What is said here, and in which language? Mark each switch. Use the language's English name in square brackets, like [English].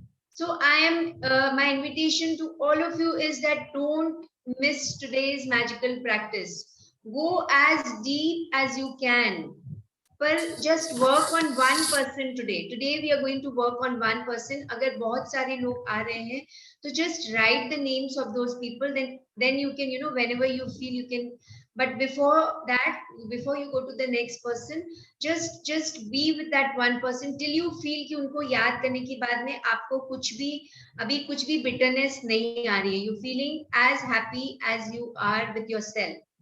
[English] So my invitation to all of you is that don't miss today's magical practice. Go as deep as you can. [Hindi] पर [English] just work on one person today. Today we are going to work on one person. [Hindi] अगर बहुत सारे लोग आ रहे हैं, तो [English] just write the names of those people. Then you can, you know, whenever you feel you can. But before that, before you go to the next person, just be with that one person till you feel [Hindi] कि उनको याद करने के बाद में आपको कुछ भी [English] bitterness [Hindi] नहीं आ रही है. [English] You feeling as happy as you are with yourself.